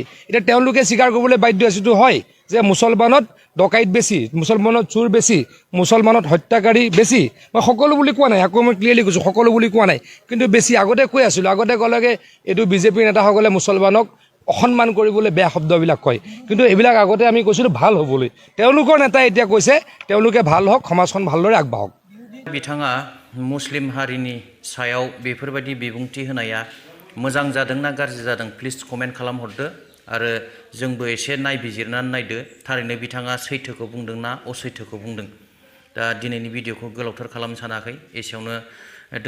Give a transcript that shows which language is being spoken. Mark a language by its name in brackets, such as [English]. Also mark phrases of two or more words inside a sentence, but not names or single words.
[Assamese] এতিয়া তেওঁলোকে স্বীকাৰ কৰিবলৈ বাধ্য হৈছেতো হয় যে মুছলমানত ডকাইত বেছি, মুছলমানত চোৰ বেছি, মুছলমানত হত্যাকাৰী বেছি। মই সকলো বুলি কোৱা নাই, আকৌ মই ক্লিয়াৰলি কৈছোঁ সকলো বুলি কোৱা নাই, কিন্তু বেছি আগতে কৈ আছিলোঁ। আগতে ক'লেগে এইটো বিজেপিৰ নেতাসকলে মুছলমানক অসন্মান কৰিবলৈ বেয়া শব্দবিলাক কয়, কিন্তু এইবিলাক আগতে আমি কৈছিলোঁ ভাল হ'বলৈ। তেওঁলোকৰ নেতাই এতিয়া কৈছে তেওঁলোকে ভাল হওক, সমাজখন ভালদৰে আগবাঢ়ক। [Bodo] बिथाङा मुस्लिम हारिनि सायाव बेफोरबायदि बिबुंथि होनाया मोजां जादों ना गाज्रि जादों [English] please comment [Bodo] खालामहरदो आरो जोंबो एसे नायबिजिरनानै नायदो थारैनो बिथाङा सैथोखौ बुंदों ना असैथोखौ बुंदों। दा दिनैनि भिडिअखौ गोलावथार खालामनो सानाखै, एसेयावनो दोनथ'बाय।